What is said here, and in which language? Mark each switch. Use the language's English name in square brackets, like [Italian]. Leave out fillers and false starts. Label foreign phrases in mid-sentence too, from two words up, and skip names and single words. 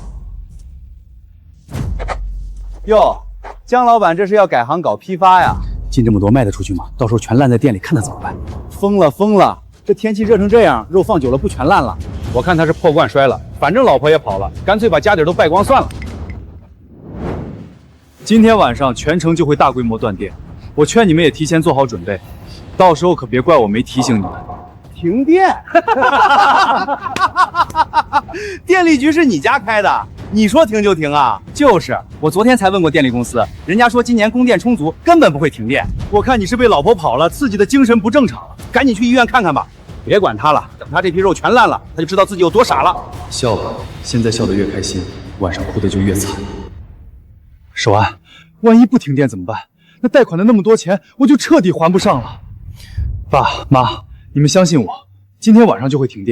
[Chinese] 喲，姜老板這是要改行搞批發呀？進這麼多賣得出去嗎？到時候全爛在店裡，看他怎麼辦？瘋了瘋了！這天氣熱成這樣，肉放久了不全爛了？我看他是破罐摔了，反正老婆也跑了，乾脆把家底都敗光算了。今天晚上全城就會大規模斷電，我勸你們也提前做好準備，到時候可別怪我沒提醒你們。停電？電力局是你家開的？你說停就停啊？就是，我昨天才問過電力公司，人家說今年供電充足，根本不會停電。我看你是被老婆跑了，刺激的精神不正常了，趕緊去醫院看看吧。別管他了，等他這批肉全爛了，他就知道自己有多傻了。笑吧，現在笑得越開心，晚上哭得就越慘。守安，萬一不停電怎麼辦？那貸款的那麼多錢，我就徹底還不上了。爸媽，你們相信我，今天晚上就會停電。